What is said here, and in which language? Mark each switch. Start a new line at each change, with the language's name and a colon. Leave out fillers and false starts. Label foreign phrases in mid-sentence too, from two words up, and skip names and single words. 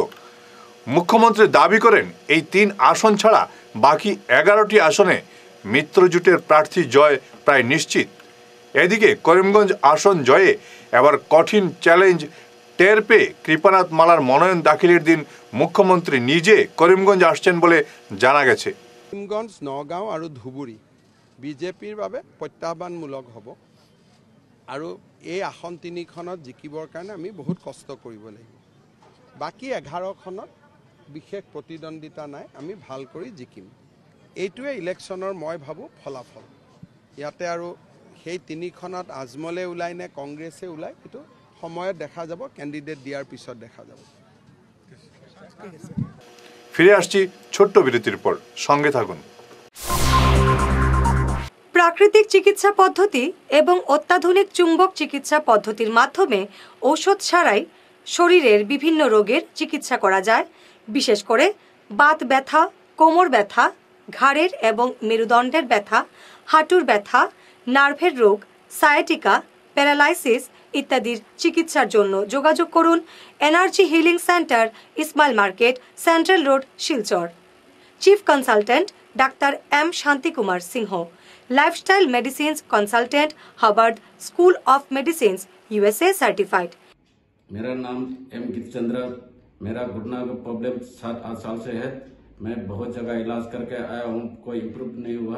Bangla: মুখ্যমন্ত্রী দাবি করেন এই 3 আসন ছাড়া বাকি 11টি আসনে মিত্রজোটের প্রার্থী জয় প্রায় নিশ্চিত। এদিকে করিমগঞ্জ আসন জয়ে এবার কঠিন চ্যালেঞ্জ টের পেয়ে কৃপানাথ মালার মনোনয়ন দাখিলের দিন মুখ্যমন্ত্রী নিজে করিমগঞ্জ আসছেন বলে জানা গেছে।
Assamese: করিমগঞ্জ, নগাঁও আৰু ধুবুৰী বিজেপিৰ বাবে প্ৰত্যাহ্বানমূলক হ'ব আৰু এই আসন 3খনত জিকিবৰ কাৰণে আমি বহুত কষ্ট কৰিব লাগিব। বাকী 11খনত বিশেষ প্ৰতিদ্বন্দ্বিতা নাই, আমি ভাল কৰি জিকিম। এইটোৱে ইলেকশ্যনৰ মই ভাবোঁ ফলাফল। ইয়াতে আৰু সেই 3খনত আজমলে ওলাই নে কংগ্ৰেছে ওলাই এইটো সময়ত দেখা যাব, ক্যান্ডিডেট দিয়ার পিছত দেখা যাব।
Bangla: ফিরে আসছি ছোট্ট বিরতির পর, সঙ্গে থাকুন। প্রাকৃতিক চিকিৎসা পদ্ধতি এবং অত্যাধুনিক চুম্বক চিকিৎসা পদ্ধতির মাধ্যমে ঔষধ ছাড়াই শরীরের বিভিন্ন রোগের চিকিৎসা করা যায়। বিশেষ করে বাত ব্যথা, কোমর ব্যথা, ঘাড়ের এবং মেরুদণ্ডের ব্যথা, হাঁটুর ব্যথা, নার্ভের রোগ, সায়াটিকা, প্যারালাইসিস ইত্যাদির চিকিৎসার জন্য যোগাযোগ করুন এনার্জি হিলিং সেন্টার, ইসমাইল মার্কেট, সেন্ট্রাল রোড, শিলচর।
English: chief consultant doctor M Shanti Kumar Singha, lifestyle medicines consultant, Harvard School of Medicines, USA certified.
Hindi: मेरा नाम एम गितचंद्र, मेरा घुटना का प्रॉब्लम 7-8 साल से है। मैं बहुत जगह इलाज करके आया हूँ, कोई इम्प्रूव नहीं हुआ।